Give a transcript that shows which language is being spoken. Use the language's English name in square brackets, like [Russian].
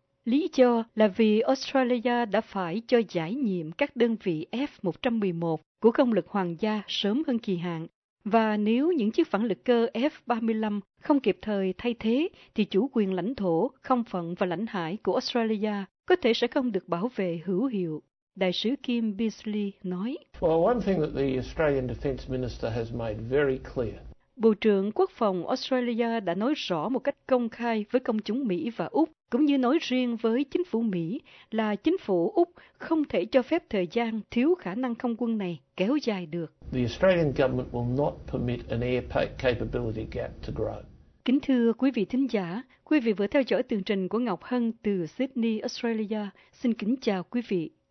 [Vietnamese] Lý do là vì Australia đã phải cho giải nhiệm các đơn vị F-111 của công lực hoàng gia sớm hơn kỳ hạn. Và nếu những chiếc phản lực cơ F-35 không kịp thời thay thế, thì chủ quyền lãnh thổ, không phận và lãnh hải của Australia có thể sẽ không được bảo vệ hữu hiệu. Đại sứ Kim Beasley nói, [English] Well, one thing that the Australian Defence Minister has made very clear. [Vietnamese] Bộ trưởng Quốc phòng Australia đã nói rõ một cách công khai với công chúng Mỹ và Úc, cũng như nói riêng với chính phủ Mỹ, là chính phủ Úc không thể cho phép thời gian thiếu khả năng không quân này kéo dài được. [English] The Australian government will not permit an air capability gap to grow. [Vietnamese] Kính thưa quý vị thính giả, quý vị vừa theo dõi tường trình của Ngọc Hân từ Sydney, Australia. Xin kính chào quý vị.